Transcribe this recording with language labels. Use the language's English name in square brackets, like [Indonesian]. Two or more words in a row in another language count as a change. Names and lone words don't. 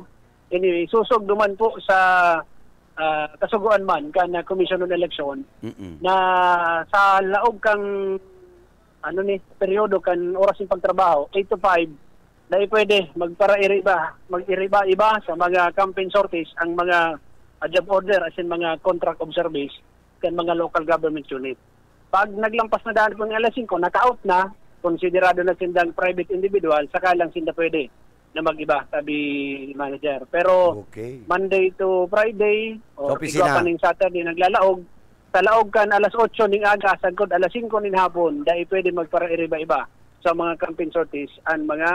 [Bikol] Anyway, susog duman po sa kasuguan man kana Commission on Election na sa laog kang peryodo kan oras ng pagtrabaho 8 to 5 dahil pwede mag-iriba sa mga [English] campaign sorties [Bikol] ang mga [English] job order [Bikol] as in mga [English] contract of service [Bikol] kan mga [English] local government unit. [Bikol] Pag naglampas na daan kung alas 5 naka-out na, konsiderado na sindang [English] private individual, [Bikol] saka lang sinda pwede na mag-iba, sabi manager. Pero Okay. [English] Monday to Friday o [Bikol] Sa opisina. ikaw pa ning Saturday naglalaog, sa laog kan alas 8 ning aga, sagod alas 5 ning hapon, dahil pwede magpara-iba-iba sa mga [English] campaign sorties [Bikol] ang mga